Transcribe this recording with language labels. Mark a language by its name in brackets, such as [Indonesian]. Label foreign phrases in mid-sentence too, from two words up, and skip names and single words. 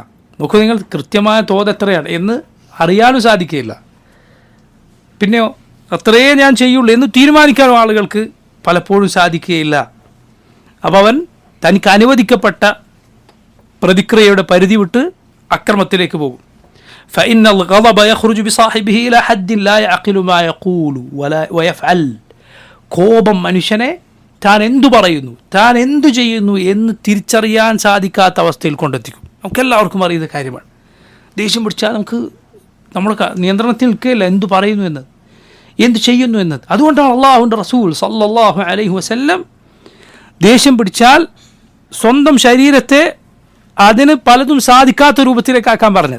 [Malayalam] നോക്കൂ നിങ്ങൾ, കൃത്യമായ തോതെത്രയാണ് എന്ന് അറിയാനും സാധിക്കില്ല. പിന്നെയോ അത്രേ ഞാൻ ചെയ്യുള്ളൂ എന്ന് തീരുമാനിക്കാനും ആളുകൾക്ക് പലപ്പോഴും സാധിക്കുകയില്ല. അപ്പോൾ അവൻ തനിക്ക് അനുവദിക്കപ്പെട്ട പ്രതിക്രിയയുടെ പരിധി വിട്ട് അക്രമത്തിലേക്ക് പോകും. [Arabic] فإن الغضب يخرج بصاحبه إلى حد لا يعقل ما يقول ويفعل. [Malayalam] കോപം മനുഷ്യനെ താൻ എന്തു പറയുന്നു, താൻ എന്തു ചെയ്യുന്നു എന്ന് തിരിച്ചറിയാൻ സാധിക്കാത്ത അവസ്ഥയിൽ കൊണ്ടെത്തിക്കും. നമുക്കെല്ലാവർക്കും അറിയുന്ന കാര്യമാണ്. ദേഷ്യം പിടിച്ചാൽ നമുക്ക് നമ്മുടെ നിയന്ത്രണത്തിൽ നിൽക്കുകയില്ല എന്തു പറയുന്നു എന്നത്, എന്തു ചെയ്യുന്നു എന്നത്. അതുകൊണ്ടാണ് അള്ളാഹുവിൻ്റെ റസൂൽ [Arabic] صلى الله عليه وسلم [Malayalam] ദേഷ്യം പിടിച്ചാൽ സ്വന്തം ശരീരത്തെ അതിന് പലതും സാധിക്കാത്ത രൂപത്തിലേക്കാക്കാൻ പറഞ്ഞത്.